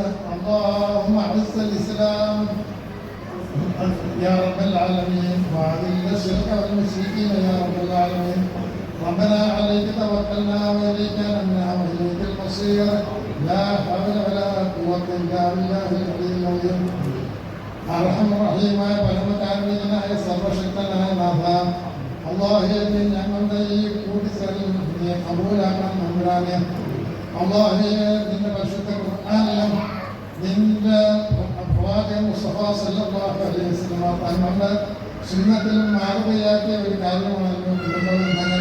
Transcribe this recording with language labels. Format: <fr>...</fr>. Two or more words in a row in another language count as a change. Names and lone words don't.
<ar>اللهم اعز الاسلام يا رب العالمين واذل الشرك والمشركين يا رب العالمين. ربنا عليك توكلنا واليك انبنا واليك المصير. لا حول ولا قوه الا بالله العلي العظيم. ارحم الرحيم</ar> <ml>പരമകാരുണ്യനായ സർവശക്തനായ നാഥ അല്ലാഹുവേ ഞങ്ങളുടെ ഈ കൂടിച്ചേരൽ നീ കബൂലാക്കണം നമ്പുരാനെ. അല്ലാഹുവേ നിന്റെ പരിശുദ്ധ ഖുർആനിലും നിന്റെ പ്രവാചകൻ മുസ്തഫ</ml> <ar>صلى الله عليه وسلم</ar> <ml>തങ്ങളുടെ സുന്നത്തിലും മാതൃകയാക്കിയ ഒരു കാര്യമാണല്ലോ കുടുംബബന്ധങ്ങൾ.</ml>